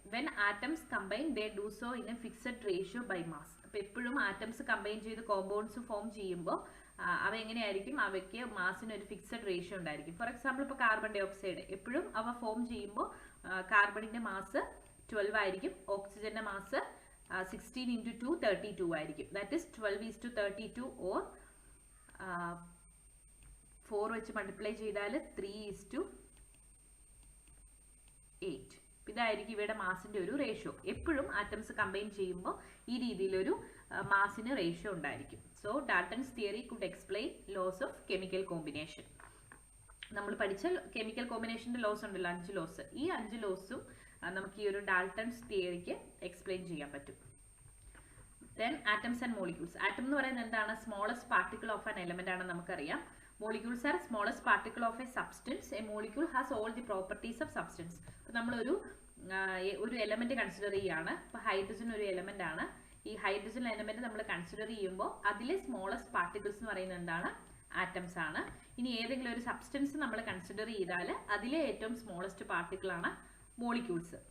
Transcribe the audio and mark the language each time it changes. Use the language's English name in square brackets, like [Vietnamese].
[English] When atoms combine, they do so in a fixed ratio by mass. [Malayalam] അപ്പോൾ എപ്പോഴും atoms combine ചെയ്ത് compounds form ചെയ്യുമ്പോൾ അവ എങ്ങനെയായിരിക്കും? അവയ്ക്ക് മാസിന് ഒരു ഫിക്സഡ് റേഷ്യോ ഉണ്ടായിരിക്കും. ഫോർ എക്സാമ്പിൾ ഇപ്പോൾ കാർബൺ ഡൈ ഓക്സൈഡ് എപ്പോഴും അവ ഫോം ചെയ്യുമ്പോൾ കാർബണിന്റെ മാസ് 12 ആയിരിക്കും, ഓക്സിജന്റെ മാസ് 16 into 2 32 ആയിരിക്കും. ദാറ്റ് ഈസ് 12:32 ഓർ 4 വെച്ച് മൾട്ടിപ്ലൈ ചെയ്താൽ 3:8. ഇതായിരിക്കും ഇവയുടെ മാസിന്റെ ഒരു റേഷ്യോ. എപ്പോഴും ആറ്റംസ് കമ്പൈൻ ചെയ്യുമ്പോൾ ഈ രീതിയിലൊരു മാസിന് റേഷ്യോ ഉണ്ടായിരിക്കും. [English] So Dalton's theory could explain laws of chemical combination. [Malayalam] നമ്മൾ പഠിച്ച കെമിക്കൽ കോമ്പിനേഷന്റെ ലോസ് ഉണ്ടല്ലോ, 5 ലോസ്. ഈ 5 ലോസും നമുക്ക് ഈ ഒരു ഡാൾട്ടൺസ് തിയറിക്ക് എക്സ്പ്ലെയിൻ ചെയ്യാൻ പറ്റും. [English] Then atoms and molecules. [Malayalam] Atom എന്ന് പറയുന്നത് എന്താണ്? [English] smallest particle of an element [Malayalam] ആണെന്ന് നമുക്കറിയാം. [English] Molecules are smallest particle of a substance. A molecule has all the properties of substance. [Malayalam] അപ്പോൾ നമ്മൾ ഒരു എലമെന്റ് കൺസിഡർ ചെയ്യാണ്. ഇപ്പോൾ ഹൈഡ്രജൻ ഒരു എലമെന്റ് ആണ്. ഈ ഹൈഡ്രജൻ എലമെന്റ് നമ്മൾ കൺസിഡർ ചെയ്യുമ്പോൾ അതിലെ സ്മോളസ്റ്റ് പാർട്ടിക്കിൾസ് എന്ന് പറയുന്നത് എന്താണ്? ആറ്റംസ് ആണ്. ഇനി ഏതെങ്കിലും ഒരു സബ്സ്റ്റൻസ് നമ്മൾ കൺസിഡർ ചെയ്താൽ അതിലെ ഏറ്റവും സ്മോളസ്റ്റ് പാർട്ടിക്കിൾ ആണ് മോളിക്യൂൾസ്.